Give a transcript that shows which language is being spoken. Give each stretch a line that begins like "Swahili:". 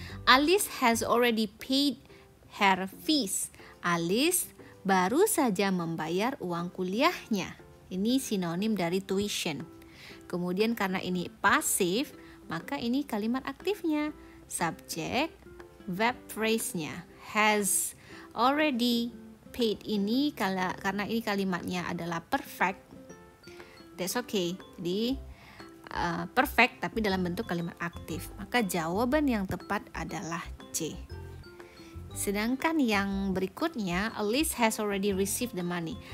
English: Alice has already paid her fees.
Indonesian: Alice baru saja membayar uang kuliahnya. Ini sinonim dari tuition. Kemudian karena ini pasif, maka ini kalimat aktifnya. Subjek, verb phrase-nya.
English: Has already paid
Indonesian: ini karena ini kalimatnya adalah perfect.
English: That's okay.
Indonesian: Jadi perfect tapi dalam bentuk kalimat aktif. Maka jawaban yang tepat adalah C. Sedangkan yang berikutnya,
English: Alice has already received the money.